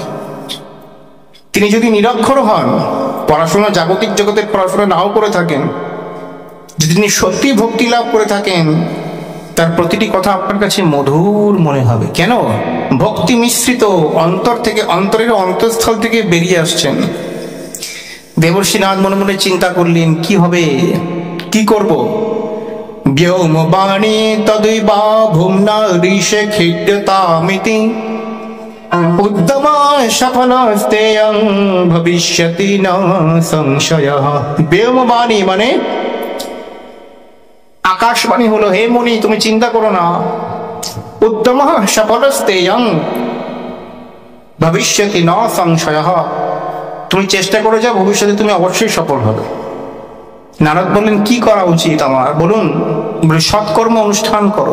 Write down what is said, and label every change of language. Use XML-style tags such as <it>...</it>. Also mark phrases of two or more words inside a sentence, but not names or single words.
<bn>তিনি যদি নিরক্ষর হন, পড়াশোনা জাগতিক জগতের পড়াশোনা নাও করে থাকেন, যদি তিনি সত্যি ভক্তি লাভ করে থাকেন, তার প্রতিটি কথা আপনার কাছে মধুর মনে হবে। কেন? ভক্তি মিশ্রিত, অন্তর থেকে, অন্তরের অন্তঃস্থল থেকে বেরিয়ে আসছেন। দেবর্ষী নারদ মনে মনে চিন্তা করলেন কি হবে, কি করব।</bn> <sa>ব্যোম বাণী তদৈবা ভুম্না ঋষে খিড্যতামিতি, উদ্যমা সফলস্তেয়ং ভবিষ্যতি ন সংশয়ঃ। ব্যোম বাণী</sa> <bn>মানে আকাশবাণী হলো, হে মুনি তুমি চিন্তা করো না।</bn> <sa>উদ্যম সফলস্তেয়ং ভবিষ্যতি ন সংশয়ঃ,</sa> <bn>তুমি চেষ্টা করে যাও, ভবিষ্যতে তুমি অবশ্যই সফল হবে। নারদ বললেন কি করা উচিত আমার, বলুন। বলে সৎকর্ম অনুষ্ঠান করো।</bn>